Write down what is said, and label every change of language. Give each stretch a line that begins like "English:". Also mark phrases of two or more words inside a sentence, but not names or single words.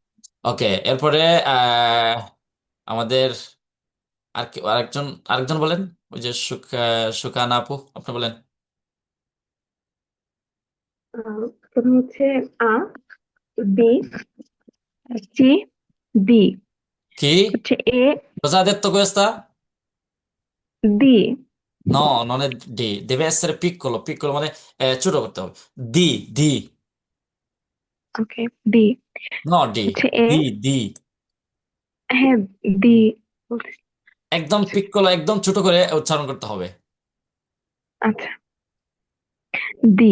Bangla: ওকে, এরপরে আহ আমাদের আরেকজন বলেন। ওই যে সুকানা আপু, আপনি বলেন। প্রথম হচ্ছে আ, বি, সি, ডি। কি? হচ্ছে এ,
Italian: Cosa ha detto questa?
Bangla: ডি।
Italian: No, non è D, deve essere piccolo, piccolo
Bangla: মানে ছোট করতে হবে।
Italian: D,
Bangla: ওকে, ডি।
Italian: no D,
Bangla: হচ্ছে এ, D। হ্যাঁ, ডি বলতেছি। একদম পিক্কলো, একদম ছোট করে উচ্চারণ করতে হবে। আচ্ছা, ডি,